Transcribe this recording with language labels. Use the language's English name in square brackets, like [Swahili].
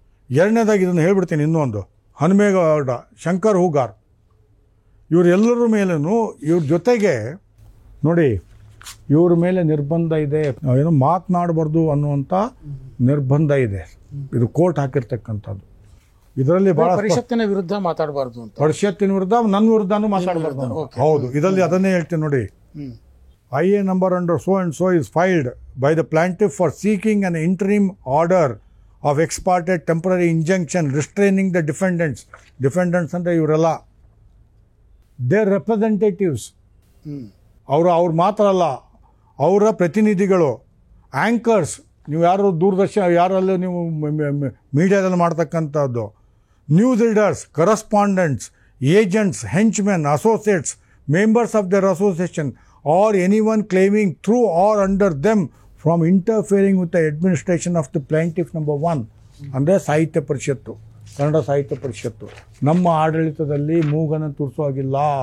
[Kannada] ಎರಡನೇದಾಗಿ ಇದನ್ನು ಹೇಳ್ಬಿಡ್ತೀನಿ. ಇನ್ನೊಂದು ಹನುಮೇಗೌಡ, ಶಂಕರ್ ಹೂಗಾರ್, ಇವರೆಲ್ಲರ ಮೇಲೂ ಇವ್ರ ಜೊತೆಗೆ ನೋಡಿ ಇವ್ರ ಮೇಲೆ ನಿರ್ಬಂಧ ಇದೆ, ಏನೋ ಮಾತನಾಡಬಾರ್ದು ಅನ್ನುವಂಥ ನಿರ್ಬಂಧ ಇದೆ. ಇದು ಕೋರ್ಟ್ ಹಾಕಿರ್ತಕ್ಕಂಥದ್ದು. ಇದರಲ್ಲಿ ಭಾಳ ಪರಿಷತ್ತಿನ ವಿರುದ್ಧ ಮಾತಾಡಬಾರ್ದು ಅಂತ, ಪರಿಷತ್ತಿನ ವಿರುದ್ಧ ನನ್ನ ವಿರುದ್ಧನೂ ಮಾತಾಡಬಾರ್ದು. ಹೌದು, ಇದರಲ್ಲಿ ಅದನ್ನೇ ಹೇಳ್ತೀನಿ ನೋಡಿ. [English] IA number under so and so is filed by the plaintiff for seeking an interim order of ex parte temporary injunction restraining the defendants. [Kannada] Defendants ಅಂದರೆ ಇವರೆಲ್ಲ [English] their representatives. [Kannada] ಅವ್ರು ಮಾತ್ರ ಅಲ್ಲ, ಅವರ ಪ್ರತಿನಿಧಿಗಳು, ಆ್ಯಂಕರ್ಸ್. ನೀವು ಯಾರು ದೂರದರ್ಶನ ಯಾರಲ್ಲೂ ನೀವು ಮೀಡಿಯಾದಲ್ಲಿ ಮಾಡ್ತಕ್ಕಂಥದ್ದು, [English] News readers, correspondents, agents, henchmen, associates, members of their association or anyone claiming through or under them from interfering with the administration of the plaintiff number 1. [Kannada] ಅಂದರೆ ಸಾಹಿತ್ಯ ಪರಿಷತ್ತು, ಕನ್ನಡ ಸಾಹಿತ್ಯ ಪರಿಷತ್ತು ನಮ್ಮ ಆಡಳಿತದಲ್ಲಿ ಮೂಗನ್ನು ತುರ್ಸೋಗಿಲ್ಲ.